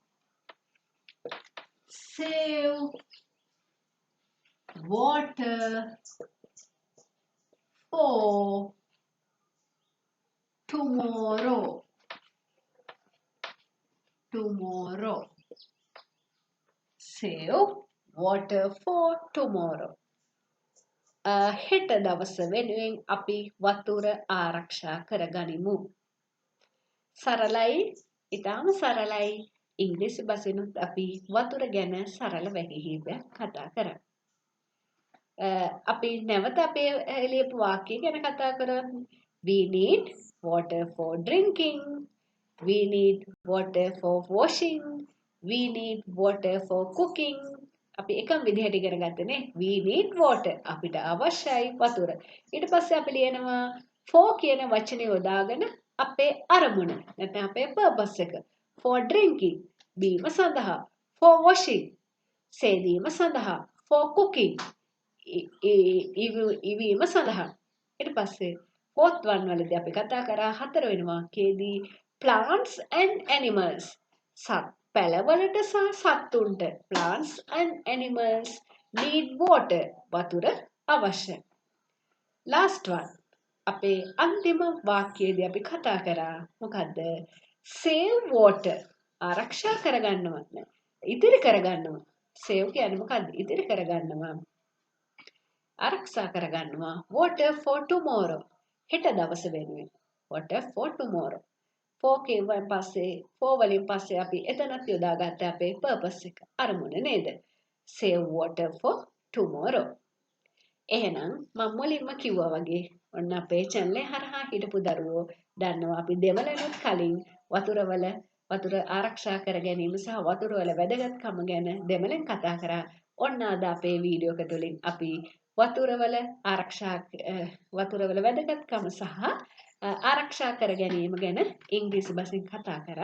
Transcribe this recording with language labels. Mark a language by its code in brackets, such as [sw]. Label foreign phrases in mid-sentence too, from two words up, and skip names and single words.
[en] Save water for tomorrow. Tomorrow. Save water for tomorrow. [si] හෙට දවස වෙනුවෙන් අපි වතුර ආරක්ෂා කරගනිමු. සරලයි, ඉතාම සරලයි. ඉංග්‍රීසි භාෂෙනුත් අපි වතුර ගැන සරල වැටහීමක් කතා කරා. අපි නැවත අපේ ලියපු වාක්‍ය ගැන කතා කරමු. [en] We need water for drinking. We need water for washing. We need water for cooking. [si] අපි එකම විදිහට ඉගෙන ගත්තනේ. [en] We need water. [si] අපිට අවශ්‍යයි වතුර. ඊට පස්සේ අපි ලියනවා for කියන වචනේ යොදාගෙන අපේ අරමුණ නැත්නම් අපේ purpose එක. [en] For drinking [si] බීම සඳහා. [en] For washing [si] සේදීම සඳහා. [en] For cooking [si] ඉවීම සඳහා. ඊට පස්සේ [en] fourth one [si] වලදී අපි කතා කරා හතරවෙනි වාක්‍යයේදී [en] plants and animals [si] පැලවලට සහ සත්තුන්ට [en] plants and animals need water [si] වතුර අවශ්‍යයි. [en] Last one [si] අපේ අන්තිම වාක්‍යයේදී අපි කතා කරා මොකද්ද? [en] Save water [si] ආරක්ෂා කරගන්නවා නෑ. ඉතිරි කරගන්නවා. Save කියන්නේ මොකද්ද? ඉතිරි කරගන්නවා. ආරක්ෂා කරගන්නවා. [en] Water for tomorrow [si] හෙට දවස වෙනුවෙන්. [en] Water for tomorrow. [si] For වලින් පස්සේ අපි එතනත් යොදාගත්ත අපේ purpose එක අරමුණ නේද? [en] Save water for tomorrow. [si] එහෙනම් මම මුලින්ම කිව්වා වගේ ඔන්න අපේ channel එක හරහා හිටපු දරුවෝ දන්නවා අපි දෙමළනුත් කලින් වතුර ආරක්ෂා කර ගැනීම සහ වතුර වල වැදගත්කම ගැන දෙමළෙන් කතා කරා. ඔන්න අද අපේ වීඩියෝ එක තුළින් අපි වතුර වල වැදගත්කම සහ ආරක්ෂා කර ගැනීම ගැන ඉංග්‍රීසි භාෂෙන් කතා කරා.